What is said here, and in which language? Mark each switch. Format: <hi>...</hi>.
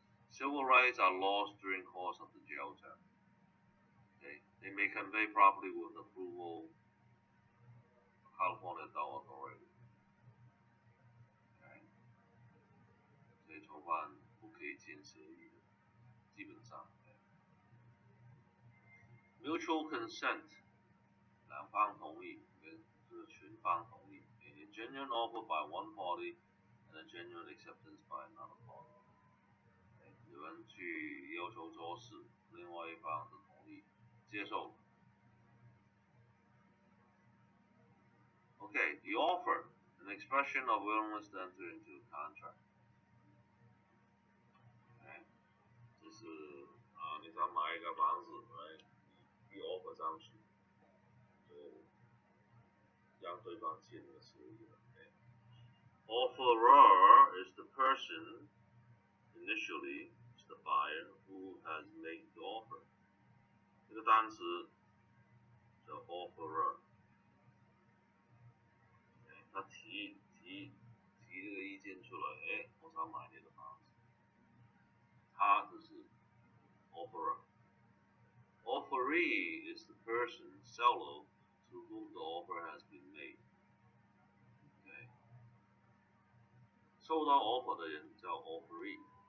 <en>Civil rights are lost during course of the jail term. They may convey property with approval of California Adult Authority.</en> <zh>所以囚犯不可以签协议的，基本上。 Mutual consent， 两方同意，就是全方同意。</zh> <en>A genuine offer by one party and a genuine acceptance by another party。</en> <zh>有人去要求做事，另外一方是同意接受。</zh> <en>Okay, the offer and an expression of willingness to enter into a contract。</en> <zh>哎，就是你想买一个房子，哎，一 offer 上去，就让对方签个协议了。</zh> <en>Offerer is the person initially is the buyer who has made the offer。</en> <zh>这个单词叫 offerer。他提这个意见出来，哎，我想买你的房子，他就是 offerer。</zh> <en>Offeree is the person seller to whom the offer has been made。</en> <zh>收到 offer 的人叫 offeree。</zh>